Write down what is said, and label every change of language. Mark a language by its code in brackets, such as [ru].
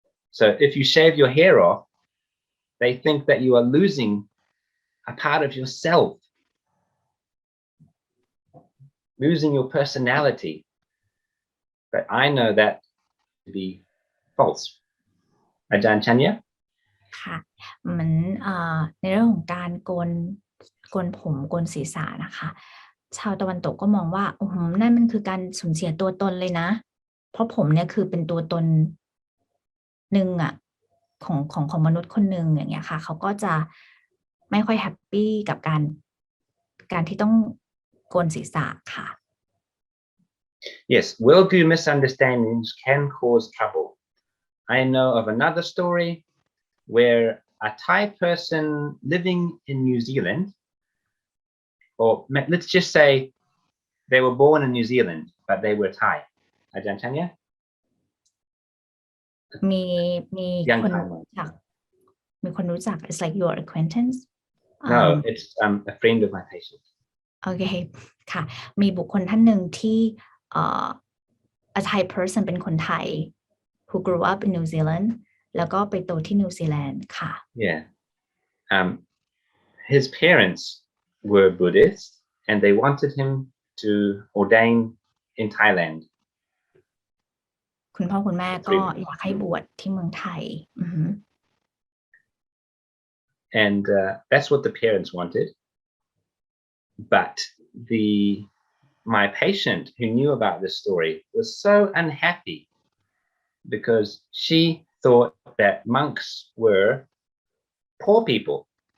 [en] So if you shave your hair off, they think that you are losing a part of yourself, losing your personality. But I know that to be false. Aj.Andre? [th] ค่ะเหมือนในเรื่องของการโกนผมโกนศีรษะนะคะชาวตะวันตกก็มองว่านั่นมันคือการสูญเสียตัวตนเลยนะเพราะผมเนี่ยคือเป็นตัวตนหนึ่งอ่ะของมนุษย์คนหนึ่งอย่างเงี้ยค่ะเขาก็จะไม่ค่อยแฮปปี้กับการที่ต้องโกนศีรษะค่ะ [en] Yes, worldview misunderstandings can cause trouble. I know of another story where a Thai person living in New Zealand, or let's just say they were born in New Zealand, but they were Thai. Aj.Andre? [th] มีคนรู้จัก [en] it's like your acquaintance No, it's a friend of my patient. [th] โอเคค่ะมีบุคคลท่านหนึ่งที่ [en] a Thai person [th] เป็นคนไทย [en] who grew up in New Zealand [th] แล้วก็ไปโตที่นิวซีแลนด์ค่ะ [en] Yeah. His parents were Buddhist and they wanted him to ordain in Thailand. [th] คุณพ่อคุณแม่ก็อยากให้บวชที่เมืองไทย [en] And that's what the parents wanted. But my patient who knew about this story was so unhappy because she thought that monks were poor people.